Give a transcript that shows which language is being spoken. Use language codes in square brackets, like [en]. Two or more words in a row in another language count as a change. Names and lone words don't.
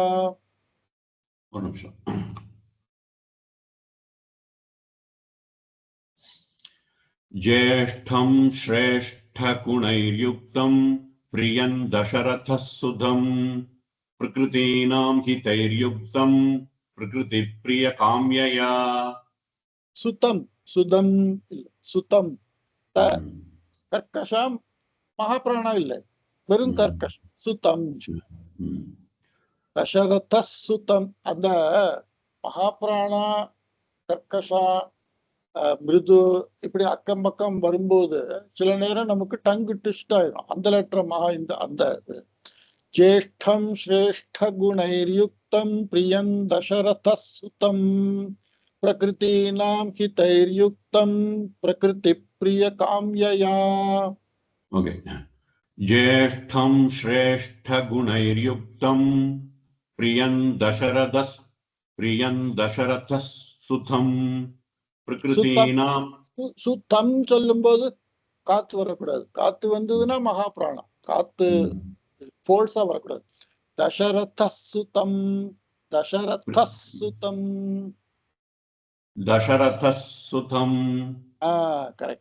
[sa] ज्येष्ठं श्रेष्ठ गुणैर्युक्तं प्रियं दशरथः सुतं प्रकृतीनां हितैर्युक्तं प्रकृति प्रिय काम्यया सुतं सुदं सुतं कर्कश महाप्राण [ta] இல்லை வெறும் [sa] कर्कश सुतं दशरथ [ta] சுத்தம் அந்த மகாபிராணா கர்க்கஷா மிருது இப்படி அக்கம் பக்கம் வரும்போது சில நேரம் நமக்கு [en] tongue twist [ta] ஆயிடும் அந்த லெட்டர் மகா இந்த அந்த [sa] ज्येष्ठं श्रेष्ठ गुणैर्युक्तं प्रियं दशरथ सुतं प्रकृतीनां हितैर्युक्तं प्रकृति प्रिय काम्यया ஓகே ज्येष्ठं श्रेष्ठ गुणैर्युक्तं प्रियं दशरथः सुतं प्रकृतीनां [ta] சுத்தம் சொல்லும்போது காத்து வரக்கூடாது. காத்து வந்ததுன்னா மகா பிராணம். காத்து ஃபோர்ஸா வரக்கூடாது. [sa] दशरथ सुतं தசரதசுதம் [ta] கரெக்ட்.